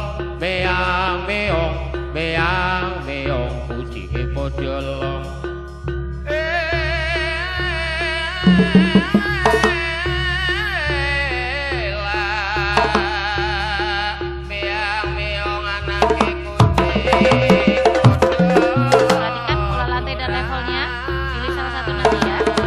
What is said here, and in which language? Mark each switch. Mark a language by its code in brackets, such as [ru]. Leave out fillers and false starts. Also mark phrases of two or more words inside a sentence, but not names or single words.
[jv] Meang meong, meang meong, kucinge padha elom. Meang meong anake kucing. [id] Perhatikan pola lantai dan levelnya. Pilih salah satu nanti ya.